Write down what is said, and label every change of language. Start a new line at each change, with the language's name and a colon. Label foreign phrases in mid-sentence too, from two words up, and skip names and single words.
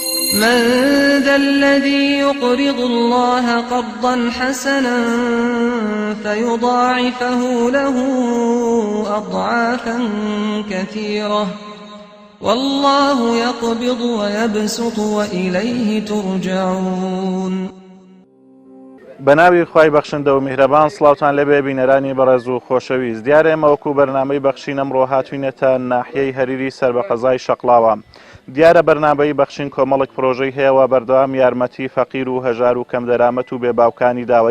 Arabic: من ذا الذي يقرض الله قرضا حسنا فيضاعفه له أضعافا كثيرة والله يقبض ويبسط وإليه ترجعون.
Central Kurdish: بەناوی خوای بەخشندە و میهرەبان سڵاوتان لەبێ بینەرانی بەڕێز و خۆشەویست. دیارە ئێمە وەکو بەرنامەی بەخشین ئەمڕۆ هاتووینەتە ناحیەی هەریری سەر بە قەزای شەقڵاوە. دیارە بەرنامەی بەخشین کۆمەڵک پرۆژەی هەیەوە بەردەوام یارمەتی فەقیر و هەژار و کەم دەرامەت و بێباوکانی داوە.